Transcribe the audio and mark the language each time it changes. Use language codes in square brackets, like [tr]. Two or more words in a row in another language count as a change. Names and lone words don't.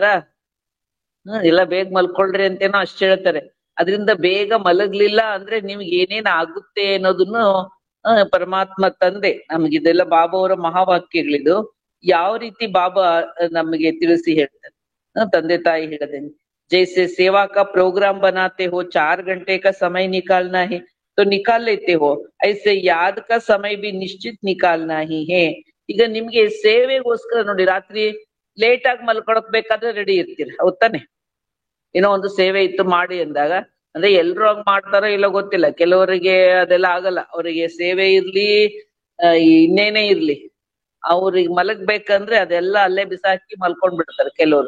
[kn] ಎಲ್ಲ ಬೇಗ ಮಲ್ಕೊಳ್ರಿ ಅಂತೇನೋ ಅಷ್ಟ್ ಹೇಳ್ತಾರೆ. ಅದರಿಂದ ಬೇಗ ಮಲಗ್ಲಿಲ್ಲ ಅಂದ್ರೆ ನಿಮ್ಗೆ ಏನೇನ್ ಆಗುತ್ತೆ ಅನ್ನೋದನ್ನು ಪರಮಾತ್ಮ ತಂದೆ ನಮ್ಗಿದೆಲ್ಲ ಬಾಬಾ ಅವರ ಮಹಾವಾಕ್ಯಗಳಿದು. ಯಾವ ರೀತಿ ಬಾಬಾ ನಮಗೆ ತಿಳಿಸಿ ಹೇಳ್ತಾರೆ, ತಂದೆ ತಾಯಿ ಹೇಳದೇನೆ, [hi] जैसे सेवा का प्रोग्राम बनाते हो, 4 घंटे का समय निकालना है तो निकाल लेते हो, ऐसे याद का समय भी निश्चित निकालना ही है. [kn] ಈಗ ನಿಮ್ಗೆ ಸೇವೆಗೋಸ್ಕರ ನೋಡಿ, ರಾತ್ರಿ ಲೇಟ್ ಆಗಿ ಮಲ್ಕೊಳಕ್ ಬೇಕಾದ್ರೆ ರೆಡಿ ಇರ್ತೀರ, ಹೌದ್ ತಾನೆ? ಏನೋ ಒಂದು ಸೇವೆ ಇತ್ತು ಮಾಡಿ ಅಂದಾಗ, ಅಂದ್ರೆ ಎಲ್ರು ಹಂಗ್ ಮಾಡ್ತಾರೋ ಇಲ್ಲೋ ಗೊತ್ತಿಲ್ಲ, ಕೆಲವರಿಗೆ ಅದೆಲ್ಲ ಆಗಲ್ಲ. ಅವರಿಗೆ ಸೇವೆ ಇರ್ಲಿ ಇನ್ನೇನೇ ಇರ್ಲಿ, ಅವ್ರಿಗೆ ಮಲಗ್ಬೇಕಂದ್ರೆ ಅದೆಲ್ಲ ಅಲ್ಲೇ ಬಿಸಾಕಿ ಮಲ್ಕೊಂಡ್ ಬಿಡ್ತಾರೆ ಕೆಲವರು.